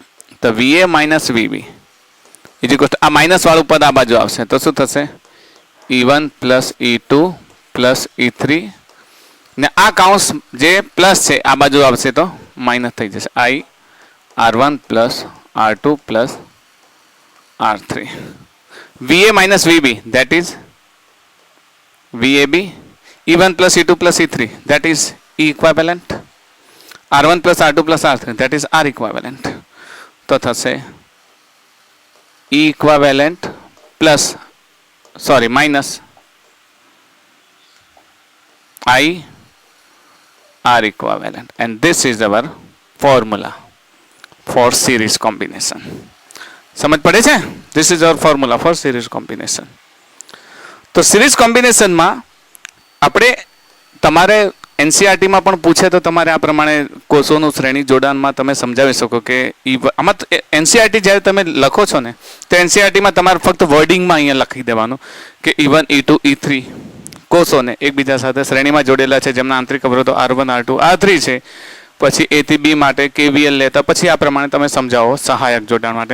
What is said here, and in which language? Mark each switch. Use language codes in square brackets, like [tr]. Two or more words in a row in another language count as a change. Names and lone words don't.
[gu] એટલે તો VA [en] minus VB is equal to [gu] આ માઇનસ વાળું પદ આ બાજુ આવશે તો શું થશે [en] E1 plus E2 plus E3 [gu] ને આ કાઉન્સ જે પ્લસ છે આ બાજુ આવશે તો માઇનસ થઈ જશે [en] I R1 plus R2 plus R3 VA minus VB that is VAB E1 plus E2 plus E3 that is E equivalent R1 plus R2 plus R3 that is R equivalent [gu] તો થશે [en] E equivalent plus sorry minus I R equivalent and this is our formula for series combination. [gu] સમજ પડે છે? [en] This is our formula for series combination. [gu] તો [en] series combinationમાં [gu] આપણે તમારે એનસીઆરટીમાં પણ પૂછે તો તમારે આ પ્રમાણે કોષોનું શ્રેણી જોડાણમાં તમે સમજાવી શકો કે આમાં એનસીઆરટી જ્યારે તમે લખો છો ને તો એનસીઆરટીમાં તમારે ફક્ત વર્ડિંગમાં અહીંયા લખી દેવાનું કે E1 E2 E3 કોષોને એકબીજા સાથે શ્રેણીમાં જોડેલા છે જેમના આંતરિક અવરોધો R1 R2 R3 છે પછી A થી B માટે KVL લેતા પછી આ પ્રમાણે તમે સમજાવો સહાયક જોડાણ માટે.